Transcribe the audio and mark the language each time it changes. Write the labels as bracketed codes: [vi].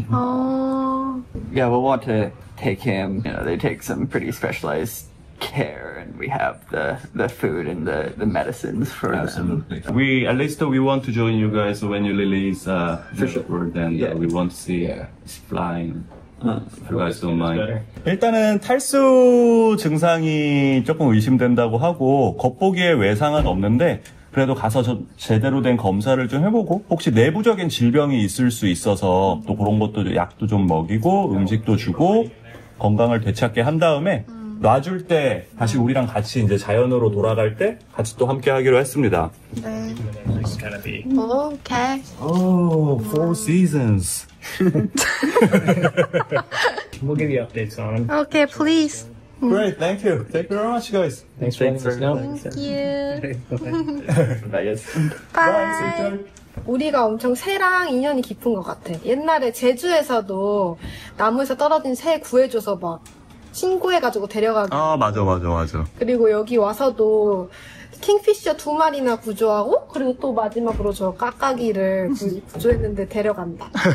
[en] Yeah, we'll want to take him. You know, they take some pretty specialized care, and we have the food and the medicines for Absolutely. them. We want to join you guys when you release the bird, and we want to see it's flying. If you guys don't mind. [ko] 일단은 탈수 증상이 조금 의심된다고 하고 겉보기에 외상은 없는데 그래도 가서 제대로 된 검사를 좀 해보고 혹시 내부적인 질병이 있을 수 있어서 또 그런 것도 약도 좀 먹이고 음식도 주고 건강을 되찾게 한 다음에 놔줄 때 다시 우리랑 같이 이제 자연으로 돌아갈 때 같이 또 함께 하기로 했습니다. 네. [en] It's gonna be. 오케이. Oh, 4 seasons. We'll give you updates on them. 오케이, please. Great, thank you. Thank you very much, guys. Thanks for letting us know. Thank you. Bye, guys. 바이. [ko] 우리가 엄청 새랑 인연이 깊은 것 같아. 옛날에 제주에서도 나무에서 떨어진 새 구해줘서 막 신고해가지고 데려가고. 아, 맞아. 그리고 여기 와서도 킹피셔 2마리나 구조하고 그리고 또 마지막으로 저 까까기를 구조했는데 데려간다.